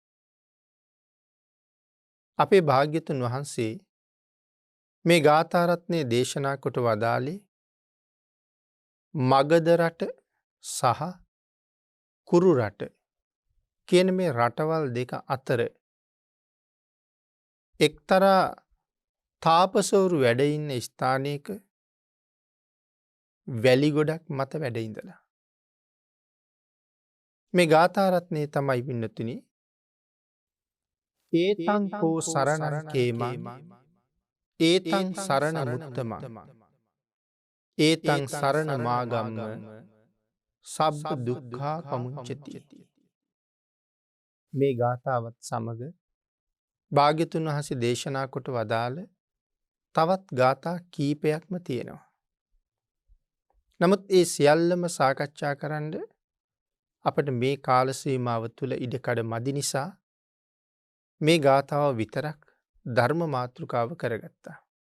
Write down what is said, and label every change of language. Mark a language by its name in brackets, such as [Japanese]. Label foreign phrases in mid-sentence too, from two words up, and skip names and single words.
[Sinhala] අපේ භාග්‍යතුන් වහන්සේ මේ ගාථා රත්නය දේශනා කොට වදාළේ මගධ රට සහ කුරු රට කියන මේ රටවල් දෙක අතර එක්තරා තාපසවරු වැඩ ඉන්න ස්ථානයක වැලි ගොඩක් මත වැඩ ඉඳලා. මේ ගාථා රත්නය තමයි පින්නතුනි [Pali] ඒතං කෝ සරණං කේමං ඒතං සරණ මුත්තමං ඒතං සරණ මාගම්ම සබ්බ දුක්ඛා පමුච්චති. [Sinhala] මේ ගාථාවත් සමග භාග්‍යතුන් වහන්සේ දේශනා කොට වදාළ තවත් ගාථා කීපයක්ම තියෙනවා. නමුත් ඒ සියල්ලම සාකච්ඡා කරන්න අපට මේ කාල සීමාව තුළ ඉඩකඩ මදි නිසා මේ ගාථාව විතරක් ධර්ම මාතෘකාව කරගත්තා.